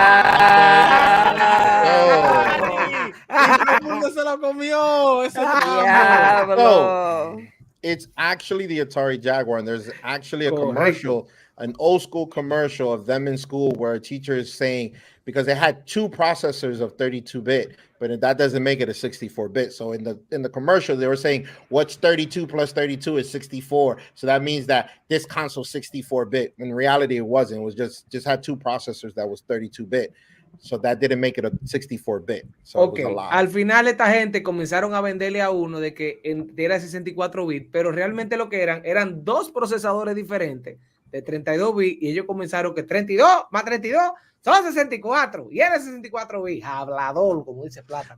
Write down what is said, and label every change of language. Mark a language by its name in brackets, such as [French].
[Spanish] Todo el mundo se lo comió. Ese Diablo. [English] It's actually the Atari Jaguar, and there's actually a commercial, an old school commercial of them in school where a teacher is saying, because they had 2 processors of 32-bit, but that doesn't make it a 64-bit. So in the commercial, they were saying, what's 32 plus 32 is 64. So that means that this console 64-bit. In reality, it wasn't. It was just had 2 processors that was 32-bit. So that didn't make it a 64-bit. So okay. [Spanish] Al final esta gente comenzaron a venderle a uno de que era 64 bits, pero realmente lo que eran 2 procesadores diferentes de 32 bits y ellos comenzaron que 32 más 32 son 64 y era 64 bits. Hablador, como dice Plata.